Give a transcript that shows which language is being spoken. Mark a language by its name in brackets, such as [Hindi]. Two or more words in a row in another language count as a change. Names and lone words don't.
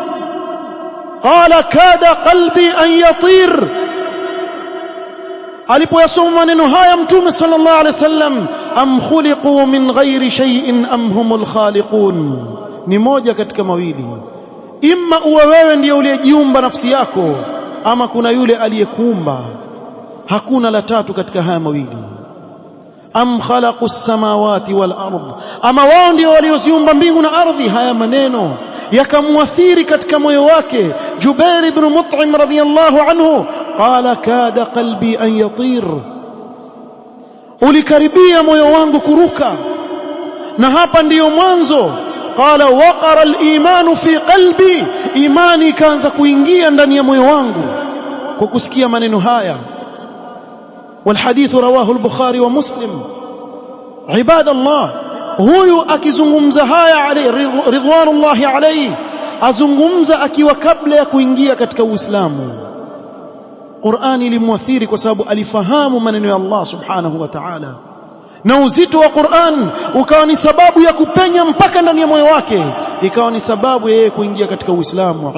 [Arabic] قال كاد قلبي أن يطير. [Swahili] Alipoyasoma maneno haya Mtume [Arabic] صلى الله عليه وسلم, أم خلقوا من غير شيء أم هم الخالقون, [Swahili] ni moja katika mawili: imma uwe wewe ndiye uliyejiumba nafsi yako, ama kuna yule aliyekuumba. Hakuna la tatu katika haya mawili. [Arabic] أم خلقوا السماوات والأرض, [Swahili] ama wao ndio walioziumba mbingu na ardhi. Haya maneno yakamuathiri katika moyo wake Jubair ibn Mut'im [Arabic] رضي الله عنه. قال كاد قلبي أن يطير, [Swahili] ulikaribia moyo wangu kuruka. Na hapa ndiyo mwanzo. [Arabic] قال وقر الإيمان في قلبي, [Swahili] imani ikaanza kuingia ndani ya moyo wangu kwa kusikia maneno haya. [Arabic] والحديث رواه البخاري ومسلم. عباد الله, [Swahili] huyu akizungumza haya [Arabic] عليه رضوان الله عليه, [Swahili] azungumza akiwa kabla ya kuingia katika Uislamu. Qur'ani ilimwathiri kwa sababu alifahamu maneno ya Allah [Arabic] سبحانه وتعالى, [Swahili] na uzito wa Qur'an ukawa ni sababu ya kupenya mpaka ndani ya moyo wake, ikawa ni sababu yeye kuingia katika Uislamu.